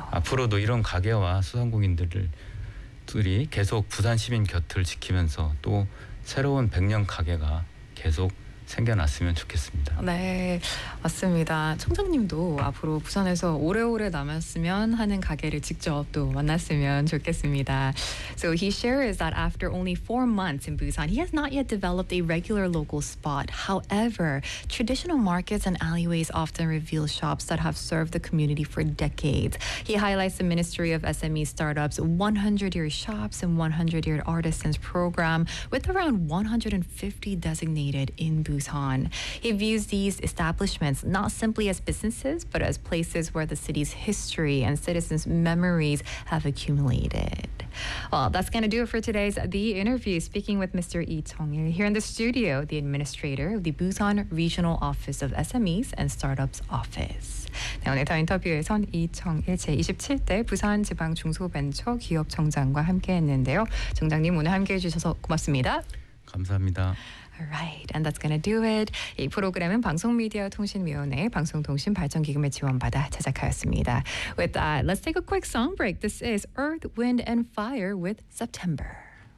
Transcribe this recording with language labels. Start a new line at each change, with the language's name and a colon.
Korean: 앞으로도 이런 가게와 소상공인들이 계속 부산 시민 곁을 지키면서 또 새로운 100년 가게가 계속 생겨났으면 좋겠습니다. 네, 맞습니다. 청장님도 앞으로 부산에서 오래오래 남았으면 하는 가게를 직접 또 만났으면 좋겠습니다.
English: So he shares that after only 4 months in Busan, he has not yet developed a regular local spot. However, traditional markets and alleyways often reveal shops that have served the community for decades. He highlights the Ministry of SME Startups 100-year shops and 100-year artisans program with around 150 designated in Busan. Busan. He views these establishments not simply as businesses, but as places where the city's history and citizens' memories have accumulated. Well, that's going to do it for today's The Interview, speaking with Mr. Lee Chung-il here in the studio, the administrator of the Busan Regional Office of SMEs and Startups Office.
Korean: 네, 오늘 더 인터뷰에선 이청일 제27대 부산지방중소벤처기업청장과 함께했는데요. 청장님, 오늘 함께해 주셔서 고맙습니다. 감사합니다.
English: Right, and that's gonna do it.
Korean: 이 프로그램은 방송미디어통신위원회 방송통신발전기금의 지원받아 제작하였습니다.
English: With that, let's take a quick song break. This is Earth, Wind, and Fire with September.